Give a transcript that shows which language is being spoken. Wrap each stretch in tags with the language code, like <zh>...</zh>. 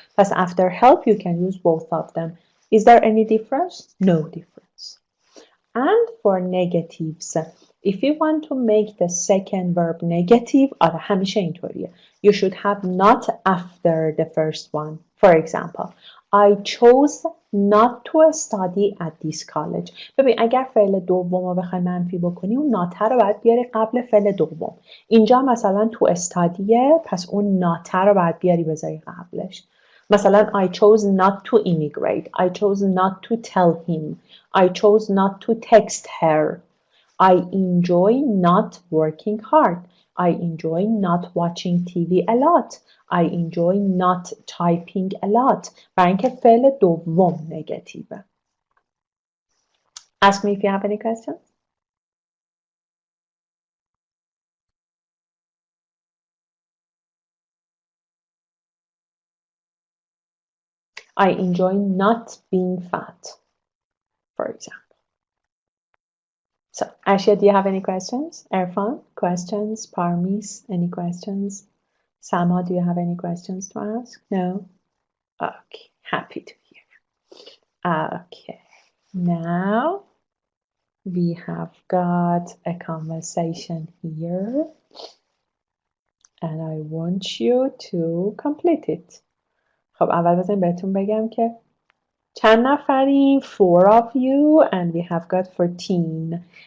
<en>Past after help, you can use both of them. Is there any difference? No difference. And for negatives, if you want to make the second verb negative,</en> <fa>همیشه اینطوریه.</fa> <en>You should have not after the first one. For example, I chose not to study at this college.</en> <fa>ببین اگر فعل دوم رو بخوای منفی بکنی اون not رو باید بیاری قبل فعل دوم. اینجا مثلا تو استادیه پس اون not رو باید بیاری بذاری قبلش.</fa> <en>مثلا I chose not to immigrate. I chose not to tell him. I chose not to text her. I enjoy not working hard. I enjoy not watching TV a lot. I enjoy not typing a lot.</en> <fa>برای اینکه فعل دوم نگاتیوه.</fa> <en>Ask me if you have any questions. I enjoy not being fat, for example. So, Ashia, do you have any questions? Erfan, questions? Parmis, any questions? Sama, do you have any questions to ask? No? Okay, happy to hear. Okay, now we have got a conversation here and I want you to complete it.</en> <fa>خب اول بذاریم بهتون بگم که چند نفریم؟</fa> <en>4 of you and we have got 14.</en>